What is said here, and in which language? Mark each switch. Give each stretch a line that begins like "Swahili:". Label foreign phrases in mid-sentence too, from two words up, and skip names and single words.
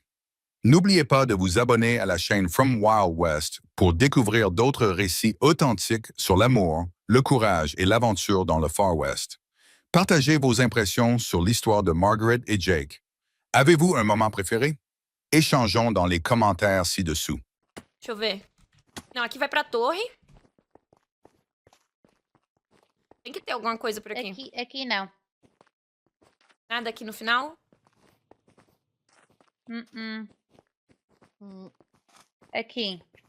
French: N'oubliez pas de vous abonner à la chaîne From Wild West pour découvrir d'autres récits authentiques sur l'amour, le courage et l'aventure dans le Far West. Partagez vos impressions sur l'histoire de Margaret et Jake. Avez-vous un moment préféré? Échangeons dans les commentaires ci-dessous.
Portuguese: Deixa eu ver. Não, aqui vai pra torre. Tem que ter alguma coisa por aqui. Aqui não. Nada aqui no final? Hum. Aqui.